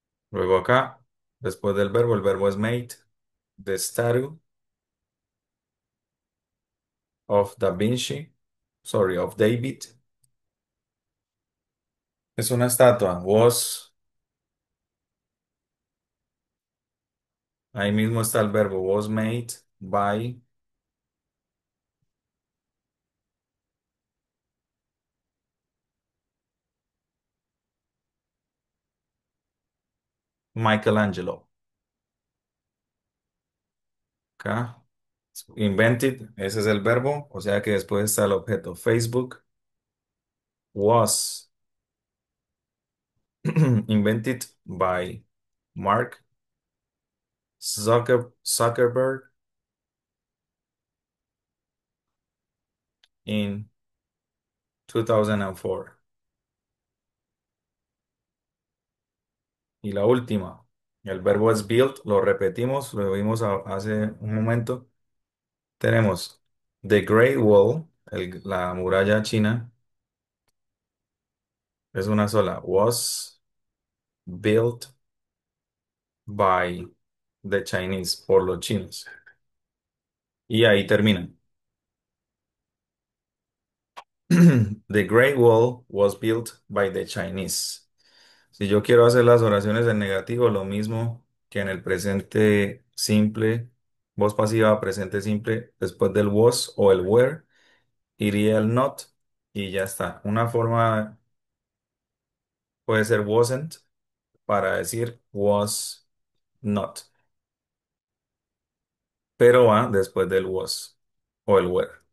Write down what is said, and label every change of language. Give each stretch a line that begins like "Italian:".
Spanish: Luego acá, después del verbo, el verbo es made.
English: The statue of Da Vinci, sorry, of David.
Spanish: Es una estatua. Was, ahí mismo está el verbo.
English: Was made by Michelangelo.
Spanish: Acá. Invented, ese es el verbo. O sea que después está el objeto.
English: Facebook was invented by Mark Zuckerberg in 2004.
Spanish: Y la última, el verbo es built, lo repetimos, lo vimos hace un momento. Tenemos The Great Wall, la muralla china, es una sola.
English: Was built by the Chinese,
Spanish: por los chinos. Y ahí termina.
English: The Great Wall was built by the Chinese.
Spanish: Si yo quiero hacer las oraciones en negativo, lo mismo que en el presente simple, voz pasiva, presente simple, después del was o el were, iría el not y ya está. Una forma puede ser wasn't para decir was not, pero va después del was o el were.